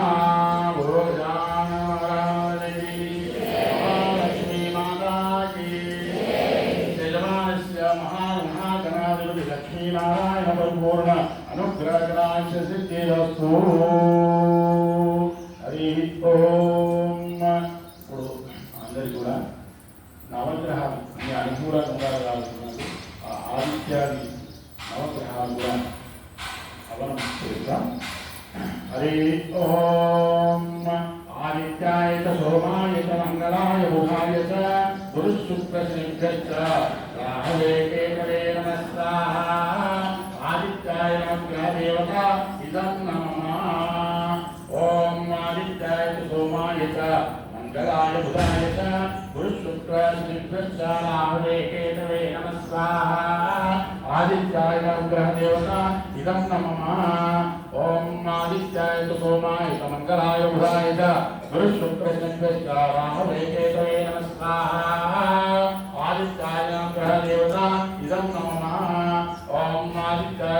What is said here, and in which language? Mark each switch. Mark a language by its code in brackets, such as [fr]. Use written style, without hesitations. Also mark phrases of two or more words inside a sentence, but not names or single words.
[sa] लक्ष्मी माता की यजमानस्य महागणाधिपति लक्ष्मीनारायण परिपूर्ण अनुग्रह कटाक्ष सिद्धिरस्तु हरि ओम [te] ఇప్పుడు అందరి కూడా నవగ్రహాలు అన్ని అనుకూలంగా రాస్తున్నారు ఆ ఆదిత్యాది నవగ్రహాలు కూడా అవనం చేస్తాం [sa] हरि ओम आदित्याय च सोमाय च मंगलाय बुधाय च गुरुशुक्रशनिभ्यश्च राहवे केतवे नमः स्वाहा आदित्याय नमः देवता इदं नमः ओम आदित्याय च सोमाय च मंगलाय बुधाय च गुरुशुक्रशनिभ्यश्च राहवे केतवे नमः स्वाहा आदित्याय नमः देवता इदं नमः ओम आदित्याय च सोमाय च मंगलाय बुधाय च गुरुशुक्रशनिभ्यश्च राहवे केतवे नमः स्वाहा आदित्याय नमः देवता इदं नमः ओम आदित्याय